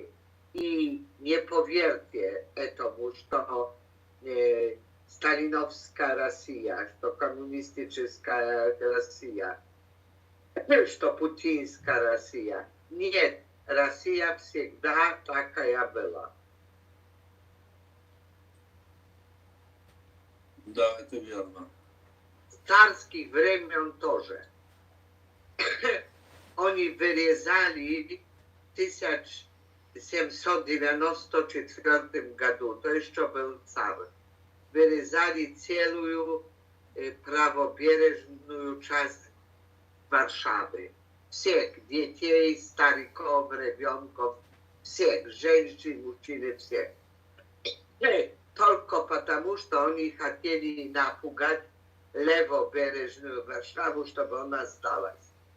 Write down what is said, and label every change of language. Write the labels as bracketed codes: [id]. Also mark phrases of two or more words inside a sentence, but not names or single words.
[ru] И не поверьте этому, что сталиновская Россия, что коммунистическая Россия, что путинская Россия. Нет, Россия всегда такая была. Да, это верно. С царских времен тоже. [pl] Oni wyrezali w 1794 году, to jeszcze był car, wyrezali całą [ru] prawobережную часть [pl] Warszawy. [ru] Всех детей, стариков, ребенков, всех, женщин, мужчин, всех. Только потому, что они хотели напугать левобережную Варшаву, чтобы она сдалась.